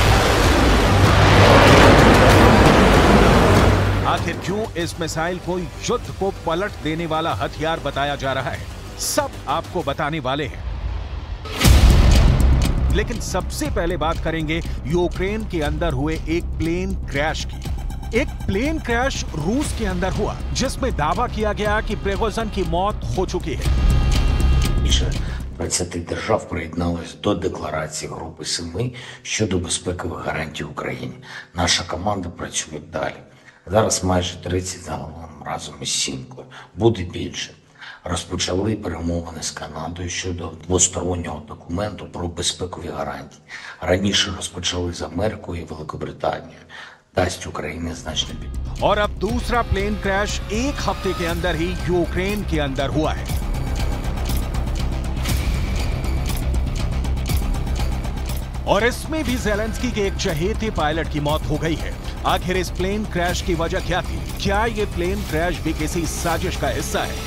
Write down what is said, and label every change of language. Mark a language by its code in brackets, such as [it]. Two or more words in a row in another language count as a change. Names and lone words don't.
[hi] आखिर क्यों इस मिसाइल को युद्ध को पलट देने वाला हथियार बताया जा रहा है, सब आपको बताने वाले हैं। लेकिन सबसे पहले बात करेंगे यूक्रेन के अंदर हुए एक [en] plane crash [hi] की। एक [en] plane crash [hi] रूस के अंदर हुआ जिसमें दावा किया गया कि प्रिगोजिन की मौत हो चुकी है। [uk] 20 держав приєдналися до декларації Групи 7 щодо безпекових гарантій Україні. Наша команда працює далі. Зараз майже 30 загалом разом із Сімкою. Буде більше. Розпочали перемовини з Канадою щодо двостороннього документу про безпекові гарантії. Раніше розпочали з Америкою і Великобританією. дасть Україні значно більше. [hi] और अब दूसरा [en] plane crash [hi] एक हफ्ते के अंदर ही यूक्रेन के अंदर हुआ है। और इसमें भी ज़ेलेंस्की के एक चहेते पायलट की मौत हो गई है। आखिर इस [en] plane crash [hi] की वजह क्या थी? क्या ये [en] plane crash [hi] भी किसी साजिश का हिस्सा है?